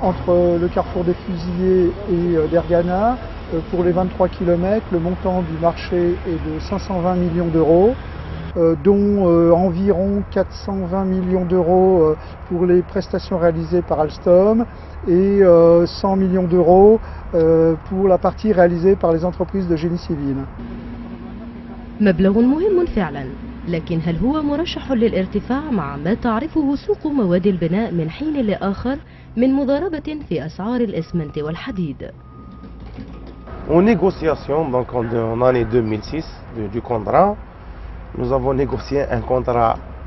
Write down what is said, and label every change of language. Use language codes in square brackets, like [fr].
[fr] Entre le carrefour des Fusillés et Dergana, pour les 23 km, le montant du marché est de 520 millions d'euros, dont environ 420 millions d'euros pour les prestations réalisées par Alstom et 100 millions d'euros pour la partie réalisée par les entreprises de génie civil. [ar] مبلغ مهم فعلا، لكن هل هو مرشح للارتفاع مع ما تعرفه سوق مواد البناء من حين لآخر من مضاربة في أسعار الإسمنت والحديد؟ [fr] En négociation, donc en année 2006 du contrat, nous avons négocié un contrat